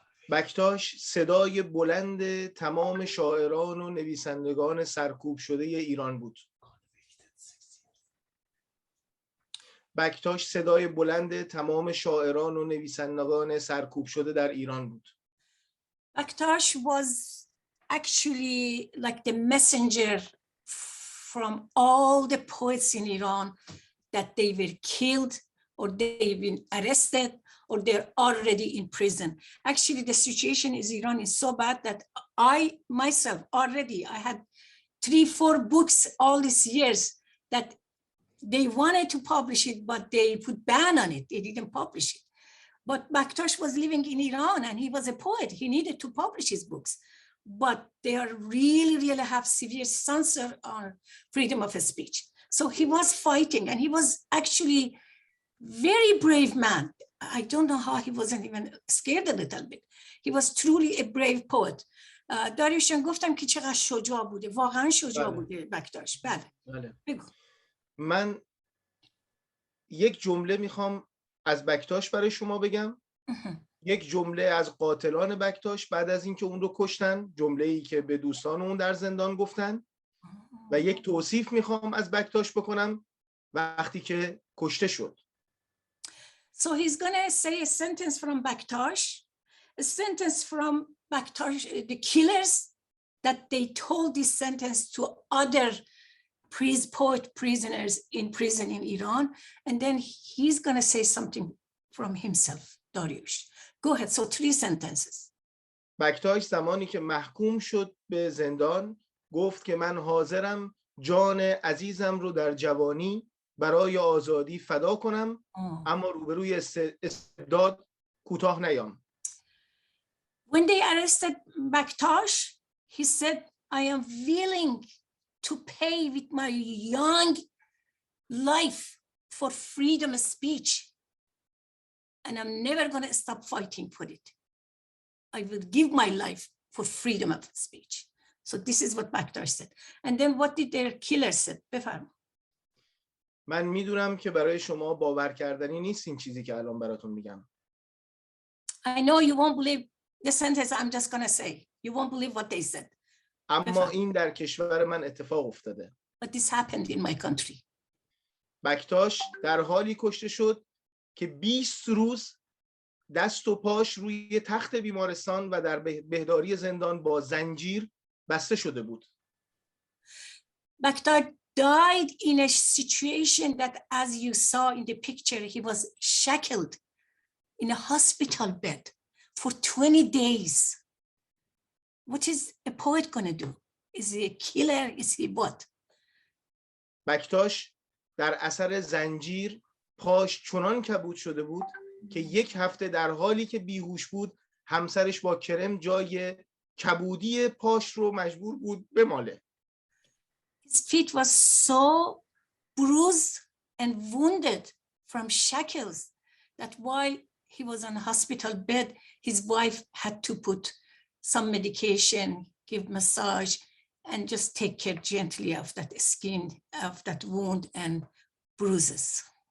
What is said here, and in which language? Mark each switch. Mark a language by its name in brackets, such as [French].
[Persian] بکتاش صدای بلند تمام شاعران و نویسندگان سرکوب شده ایران بود. بکتاش صدای بلند تمام شاعران و نویسندگان سرکوب شده در ایران بود. [English] BAKTASH was actually like the messenger from all the poets in Iran that they were killed or they've been arrested or they're already in prison. Actually, the situation in Iran is so bad that I myself already, I had 3-4 books all these years that they wanted to publish it, but they put ban on it. They didn't publish it. But BAKTASH was living in Iran and he was a poet. He needed to publish his books. But they are really have severe censor on freedom of speech. So he was fighting and he was actually very brave man. I don't know how he wasn't even scared a little bit. He was truly a brave poet. [Persian] داریوشان گفتم که چقدر شجاع بوده. واقعا شجاع بوده بکتاش. بله. بگو. من یک جمله میخوام از بکتاش برای شما بگم. یک جمله از قاتلان بکتاش بعد از اینکه اون رو کشتن، جمله‌ای که به دوستان اون در زندان گفتن، و یک توصیف میخوام از بکتاش بکنم وقتی که کشته شد. [English] So he's going to say a sentence from BAKTASH, a sentence from BAKTASH, the killers, that they told this sentence to other poet prisoners in prison in Iran, and then he's going to say something from himself, Dariush. Go ahead, so 3 sentences. [Persian] بکتاش زمانی که محکوم شد به زندان گفت که من حاضرم جان عزیزم رو در جوانی برای آزادی فدا کنم، اما روبروی استبداد کوتاه نیام. [English] When they arrested BAKTASH, he said, I am willing to pay with my young life for freedom of speech, and I'm never going to stop fighting for it. I will give my life for freedom of speech. So this is what BAKTASH said. And then what did their killer said? [Persian] بفرمایید. من میدونم که برای شما باور کردنی نیست این چیزی که الان براتون میگم. [English] I know you won't believe the sentence I'm just going to say. You won't believe what they said. [Persian] اما این در کشور من اتفاق افتاده. [English] But this happened in my country. [Persian] بکتاش در حالی کشته شد که 20 روز دست و پاش روی تخت بیمارستان و در بهداری زندان با زنجیر بسته شده بود. [English] BAKTASH died in a situation that, as you saw in the picture, he was shackled in a hospital bed for 20 days. What is a poet going to do? Is he a killer? Is he what? [Persian] بکتاش در اثر زنجیر پاش چنان کبود شده بود که 1 هفته در حالی که بیهوش بود همسرش با کرم جای کبودی پاش رو مجبور بود بماله. [English] His feet was so bruised and wounded from shackles that while he was on a hospital bed, his wife had to put some medication, give massage, and just take care gently of that skin, of that wound and bruises.